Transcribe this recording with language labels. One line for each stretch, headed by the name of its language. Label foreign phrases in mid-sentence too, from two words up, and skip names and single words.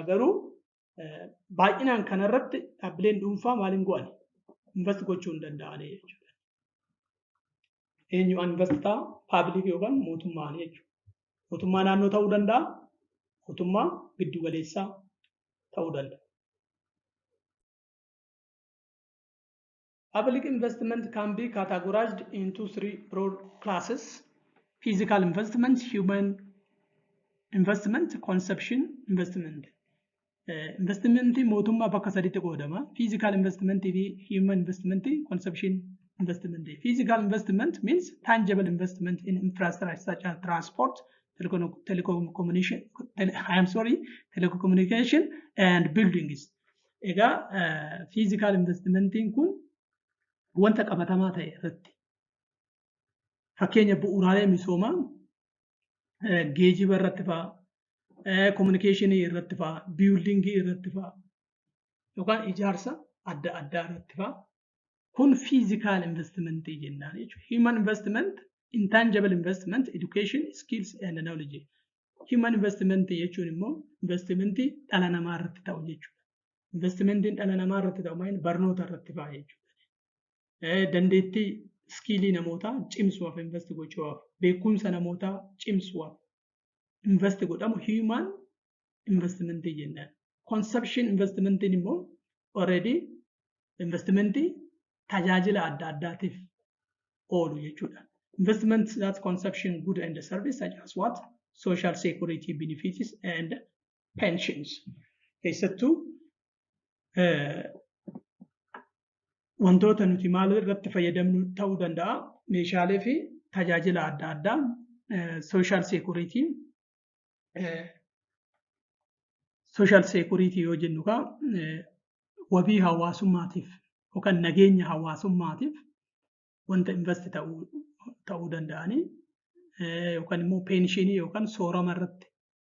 Oromo: Garuu baay'inaan kanarratti dhaabbileen dhuunfaa maaliin go'an invest gochuu hin danda'an jechuudha. Eenyu investaa public yookaan mootummaan jechuudha. Mootummaa naannoo ta'uu danda'a. Mootummaa giddu galeessaa ta'uu danda'a.
English: Public investment can be categorized into three broad classes: physical investment, human investment, consumption investment.
Oromo: Investment mootummaa bakka sadiitti qoodama.
English: Physical investment fi human investment, consumption investment. Physical investment means tangible investment in infrastructure such as transport, telecommunication and buildings.
Oromo: Egaa
English: physical investment
Oromo: kun wanta qabatamaa ta'e irratti fakkeenya bu'uuraalee misoomaa geejiba irratti fa'a, communicationii irratti fa'a, buildingii irratti fa'a yookaan ijaarsa adda addaa irratti fa'a. Kun
English: physical investment
Oromo: jennaan jechuudha.
English: Human investment, intangible investment, education, skills and knowledge. Human investment
Oromo: jechuun immoo investmentii dhala namaa irratti ta'u jechuudha. Investmentiin dhala namaa irratti ta'u maal barnoota irratti fa'a jechuudha. Dandeettii skiilii namootaa cimsuuf invest gochuuf, beekumsa namootaa cimsuuf invest godhamu
English: human investment
Oromo: jennaan.
English: Consumption investment
Oromo: immoo
English: already investment
Oromo: tajaajila adda addaatiif oolu jechuudha.
English: Investment that consumption good and service such as what? Social security benefits and pensions.
Oromo: Keessattuu wantoota nuti maal irratti fayyadamnu ta'uu danda'a. Meeshaalee fi tajaajila adda addaa
English: social security
Oromo: yoo jennu wabii hawaasummaatiif yookaan nageenya hawaasummaatiif wanta invest ta'uu danda'anii yookaan immoo penshinii yookaan soorama irratti